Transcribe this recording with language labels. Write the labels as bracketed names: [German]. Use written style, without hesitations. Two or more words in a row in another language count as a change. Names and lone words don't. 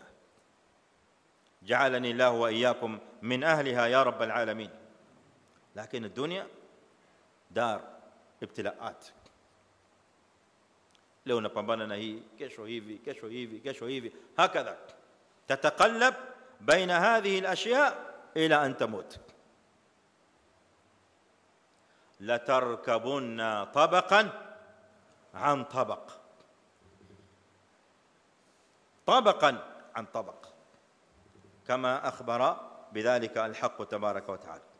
[Arabic] جعلني الله وإياكم من أهلها يا رب العالمين. Lakini الدنيا دار ابتلاء. [Swahili] Leo unapambana na hii, kesho hivi, kesho hivi, kesho hivi, [Arabic] هكذا تتقلب بين هذه الأشياء إلى أن تموت. لتركبن طبقا عن طبق, طبقا عن طبق كما أخبر بذلك الحق تبارك وتعالى.